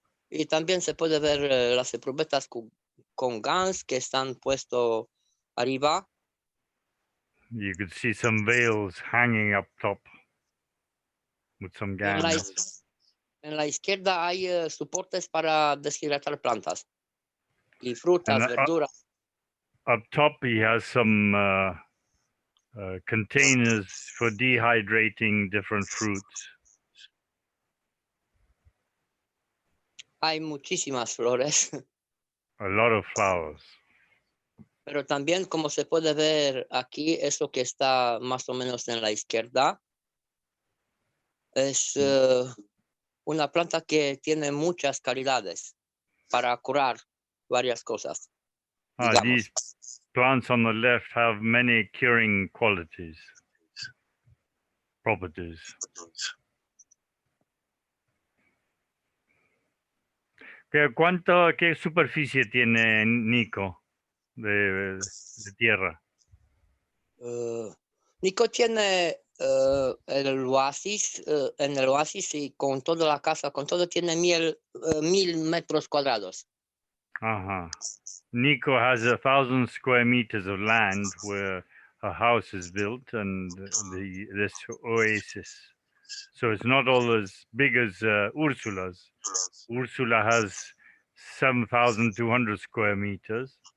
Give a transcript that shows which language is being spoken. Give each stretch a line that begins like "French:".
Spanish: Y también se puede ver las eprubetas con gans que están puesto arriba.
English: You could see some veils hanging up top with some gans.
Spanish: En la izquierda hay soportes para deshidratar plantas y frutas,
English: And
Spanish: verduras.
English: up top, he has some containers for dehydrating different fruits.
Spanish: Hay muchísimas flores,
English: A lot of flowers.
Spanish: pero también como se puede ver aquí, eso que está más o menos en la izquierda, es una planta que tiene muchas calidades para curar varias cosas.
English: These plants on the left have many curing properties.
Spanish: ¿Qué superficie tiene Nico de tierra? Nico tiene el oasis, en el oasis y con toda la casa, con todo tiene 1000 metros cuadrados.
English: Nico has 1,000 square meters of land where a house is built and this oasis. So it's not all as big as Ursula's. Ursula has 7,200 square meters,